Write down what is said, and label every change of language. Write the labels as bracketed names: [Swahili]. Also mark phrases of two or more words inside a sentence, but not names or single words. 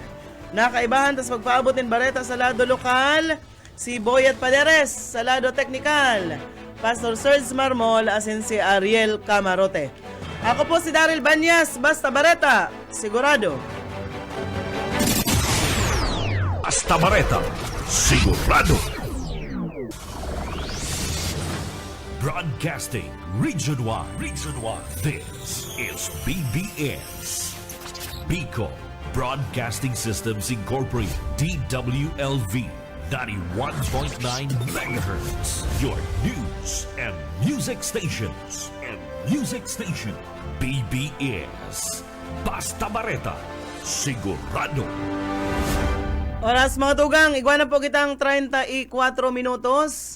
[Bikol] Nakaibahan tas pagpaabot ng bareta sa lado lokal, si Boyet Paderes sa lado teknikal, Pastor Serge Marmol asin si Ariel Camarote. Ako po si Daryl Banyas, basta bareta, sigurado. Basta Bareta, sigurado. [English] Broadcasting Region 1. This is BBS. Bicol Broadcasting Systems Incorporated. DWLV 91.9 megahertz. Your news and music stations. [Bikol] BBS. Basta Bareta, sigurado. Oras mga tugang, igwana po kitang 34 minutos.